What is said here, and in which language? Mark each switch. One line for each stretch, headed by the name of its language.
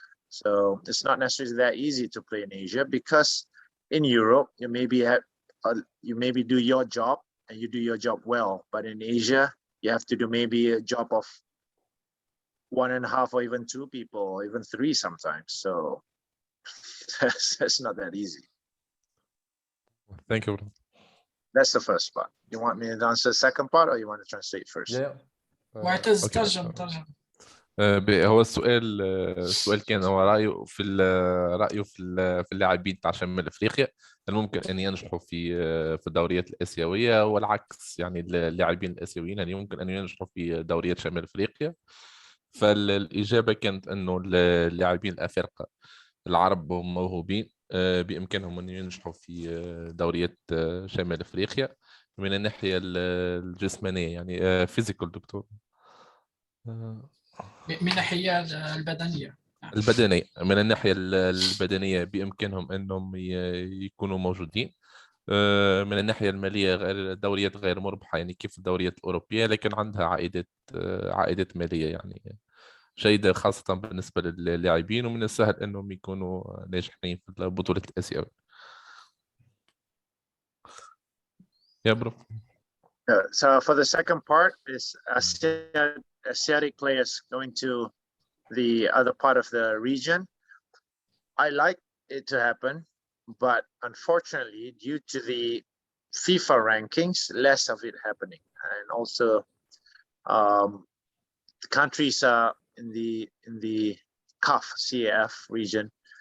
English: So it's not necessarily that easy to play in Asia, because in Europe, you maybe do your job and you do your job well, but in Asia, you have to do maybe a job of 1.5 or even 2 people, or even 3 sometimes. So that's not that easy. Thank you. That's the first part. You want me to answer the second part, or you want to translate first? Yeah.
Arabic: معتز
English: Okay.
Arabic: ترجم هو السؤال كان هو رأيه في اللاعبين تاع شمال افريقيا، هل ممكن ان ينجحوا في الدوريات الاسيويه، والعكس يعني اللاعبين الاسيويين هل يمكن ان ينجحوا في دوريات شمال افريقيا؟ فالاجابه كانت انه اللاعبين الافارقه العرب هم موهوبين، بامكانهم ان ينجحوا في دوريات شمال افريقيا من الناحيه الجسمانيه، يعني فيزيكال دكتور، من الناحية البدنية. من الناحية البدنية بإمكانهم أنهم يكونوا موجودين. من الناحية المالية دوريات غير مربحة، يعني كيف الدوريات الأوروبية، لكن عندها عائدات مالية يعني جيدة، خاصة بالنسبة للاعبين، ومن السهل أنهم يكونوا ناجحين في البطولة الآسيوية. يا برو.
English: So for the second part is Asiatic players going to the other part of the region. I like it to happen, but unfortunately, due to the FIFA rankings, less of it happening, and also the countries in the CAF region.